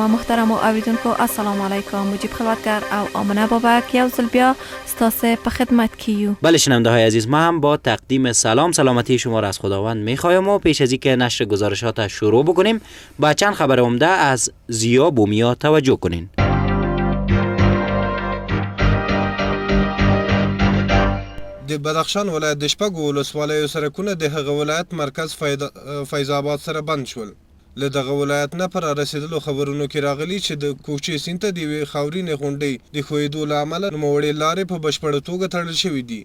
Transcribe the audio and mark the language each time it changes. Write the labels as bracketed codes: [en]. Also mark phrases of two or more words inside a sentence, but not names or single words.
[ps] محترم و اوریدونکو [ar] السلام علیکم. [ps] مجیب خلوتگر او آمنه بابک یو ځل بیا ستاسو په خدمت کیو. [fa] بله شنونده های عزیز، ما هم با تقدیم سلامتی شما را از خداوند میخوایم و پیش از اینکه نشر گزارشات شروع بکنیم با چند خبر عمده از ضیا بومیا توجه کنین. [ps] د بدخشان ولایت د شپږو ولسوالیو سرکونه د هغه ولایت مرکز فیض آباد سره بند شول. له دغه ولایت نه پر رسیدلو خبرونو کې راغلي چې د کوچي سیند ته د یوې خاورینې غونډۍ د ښویېدو له امله نوموړې لارې په بشپړه توګه تړل شوي دي.